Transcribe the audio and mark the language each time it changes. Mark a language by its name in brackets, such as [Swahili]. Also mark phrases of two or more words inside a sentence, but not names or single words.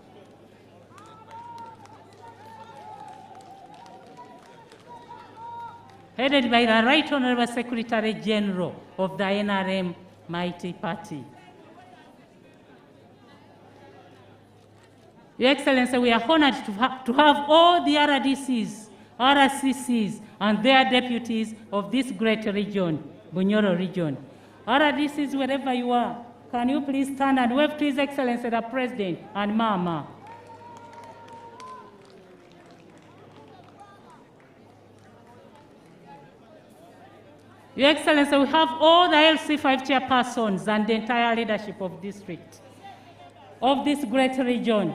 [English] Headed by the Right Honorable Secretary General of the NRM Mighty Party. Your Excellency, we are honored to have all the RDCs, RCCs, and their deputies of this great region, Bunyoro region. RDCs, wherever you are, can you please stand and wave to His Excellency the President and Mama. Your Excellency, we have all the LC5 chairpersons and the entire leadership of district of this great region.